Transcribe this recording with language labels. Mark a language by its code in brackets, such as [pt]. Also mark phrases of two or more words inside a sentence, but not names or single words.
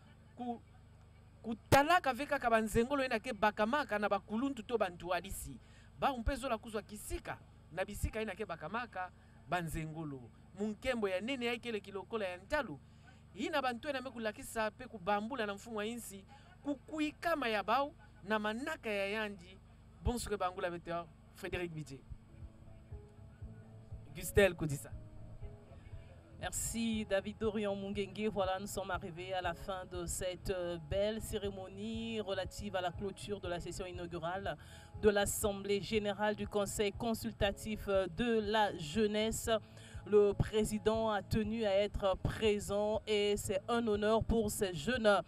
[ktu] kutalaka veka ka banzengolo ina ke bakamaka na bakuluntu to bantu adisi ba mpezo la kuzwa kisika na bisika ina ke bakamaka banzengolo munkembo ya nene ya ikele kilokola ya ntalu ina bantweni amekulakisa pe kubambula na mfumo wa insi kukuikama ya bao na manaka ya yandi bonsoir bangula beteur Frédéric Bidje Gustel Kodissa. [fr] Merci David Dorian Mungenge. Voilà, nous sommes arrivés à la fin de cette belle cérémonie relative à la clôture de la session inaugurale de l'Assemblée générale du Conseil consultatif de la jeunesse. Le président a tenu à être présent et c'est un honneur pour ces jeunes.